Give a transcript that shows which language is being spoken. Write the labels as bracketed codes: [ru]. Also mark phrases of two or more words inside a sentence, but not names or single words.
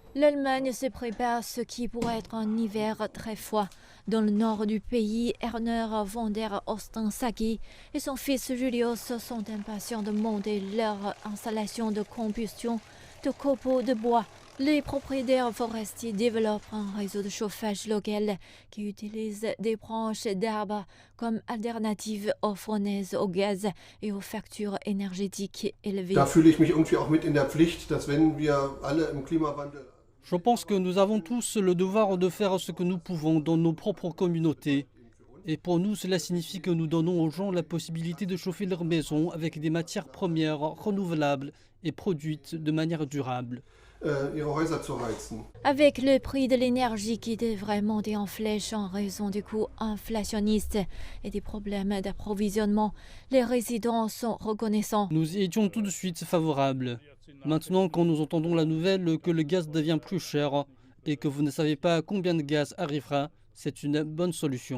[fr] L'Allemagne se prépare ce qui pourrait être un hiver très froid. Dans le nord du pays, Erner von der Ostensacki et son fils Julius sont impatients de monter leur installation de combustion de copeaux de bois. Les propriétaires forestiers développent un réseau de chauffage local qui utilise des branches d'arbres comme alternative aux fournaises au gaz et aux factures énergétiques élevées. [de] Da fühle ich mich irgendwie auch mit in der Pflicht, dass wenn wir alle im Klimawandel. [fr] Je pense que nous avons tous le devoir de faire ce que nous pouvons dans nos propres communautés. Et pour nous, cela signifie que nous donnons aux gens la possibilité de chauffer leur maison avec des matières premières renouvelables et produites de manière durable. [de] Ihre Häuser zu heizen. [fr] Avec le prix de l'énergie qui devrait monter en flèche en raison du coût inflationniste et des problèmes d'approvisionnement, les résidents sont reconnaissants. Nous y étions tout de suite favorables. Maintenant, quand nous entendons la nouvelle que le gaz devient plus cher et que vous ne savez pas combien de gaz arrivera, c'est une bonne solution.